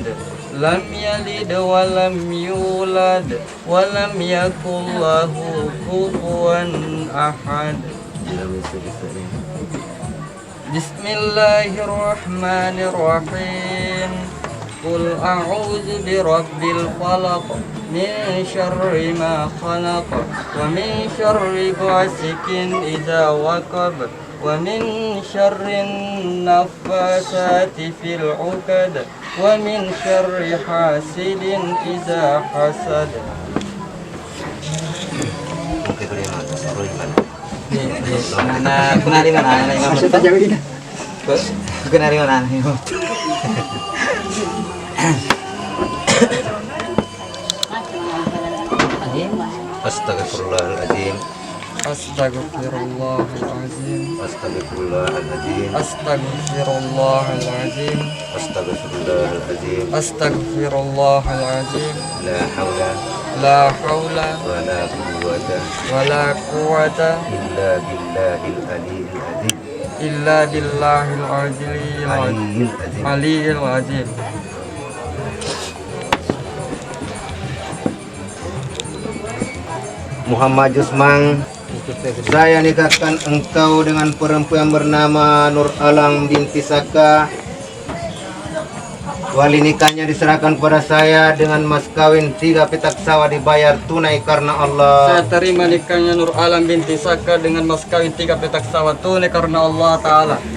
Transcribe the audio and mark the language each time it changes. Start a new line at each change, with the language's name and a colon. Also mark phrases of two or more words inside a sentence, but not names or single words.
Arabic: لم يلد ولم يولد ولم يكن له كفوا أحد. Bismillahirrahmanirrahim. قل أعوذ برب الفلق من شر ما خلق ومن شر غاسق إذا وقب ومن شر النفاثات في العقد ومن شر حاسد إذا حسد.
Indonesian: Kenali mana? Maksudnya jauh ini. Kenali mana?
Arabic: Astagfirullahaladzim. Astagfirullahalazim. Astagfirullahaladzim. Astagfirullahalazim. Astagfirullahaladzim. Astagfirullahalazim. لا حول لا حول ولا قوة ولا قوة إلا بالله العلي العظيم. إلا بالله العلي العظيم.
Indonesian: Muhammad Jusmang, saya nikahkan engkau dengan perempuan bernama Nur Alam binti Saka. Wali nikahnya diserahkan kepada saya dengan mas kawin 3 petak sawah dibayar tunai karena Allah. Saya terima nikahnya Nur Alam binti Saka dengan mas kawin 3 petak sawah tunai karena Allah Ta'ala.